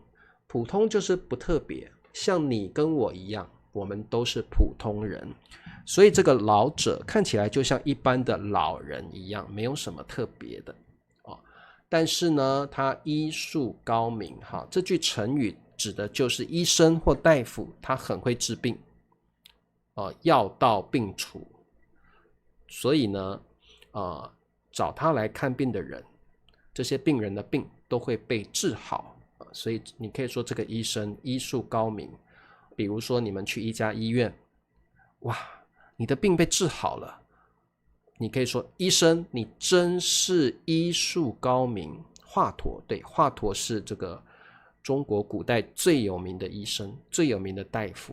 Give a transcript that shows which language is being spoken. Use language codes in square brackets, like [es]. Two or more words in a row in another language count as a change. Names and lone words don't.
[zh] 普通就是不特別，像你跟我一樣，我們都是普通人，所以這個老者看起來就像一般的老人一樣，沒有什麼特別的但是呢，他醫術高明。哈，這句成語指的就是醫生或大夫，他很會治病，藥到病除。所以呢，找他來看病的人，這些病人的病都會被治好。所以你可以說這個醫生醫術高明。比如說你們去一家醫院，哇，你的病被治好了，你可以說醫生你真是醫術高明。華佗，對，華佗是這個中國古代最有名的醫生，最有名的大夫。